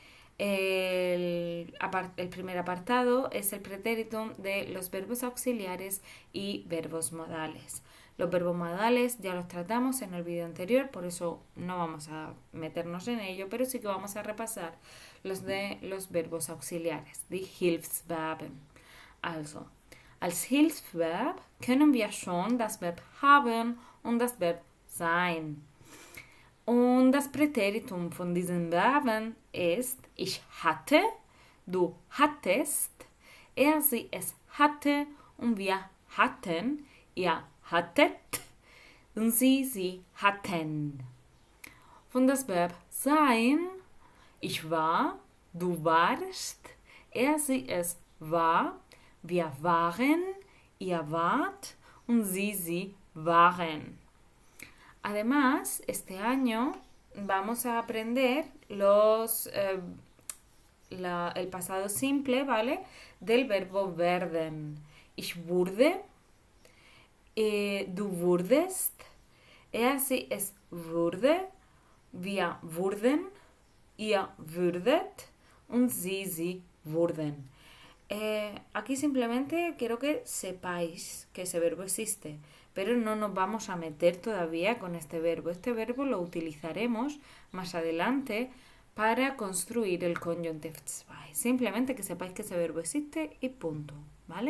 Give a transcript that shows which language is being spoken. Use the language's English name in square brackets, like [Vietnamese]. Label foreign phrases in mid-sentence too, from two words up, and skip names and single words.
[Spanish] El primer apartado es el pretéritum de los verbos auxiliares y verbos modales. Los verbos modales ya los tratamos en el vídeo anterior, por eso no vamos a meternos en ello, pero sí que vamos a repasar los de los verbos auxiliares, [German] die Hilfsverben. Also, als Hilfsverb können wir schon das Verb haben und das Verb sein. Und das Präteritum von diesen Verben ist ich hatte, du hattest, er, sie, es hatte und wir hatten, ihr hattet und sie hatten. Von das Verb sein, ich war, du warst, er, sie, es war, wir waren, ihr wart und sie waren. [Spanish] Además, este año vamos a aprender el pasado simple, ¿vale? Del verbo werden. [German] Ich wurde, du wurdest, er, sie, es wurde, wir wurden, ihr würdet und sie wurden. [Spanish] Aquí simplemente quiero que sepáis que ese verbo existe, pero no nos vamos a meter todavía con este verbo. Este verbo lo utilizaremos más adelante para construir el Conjunctive 2. Simplemente que sepáis que ese verbo existe y punto, ¿vale?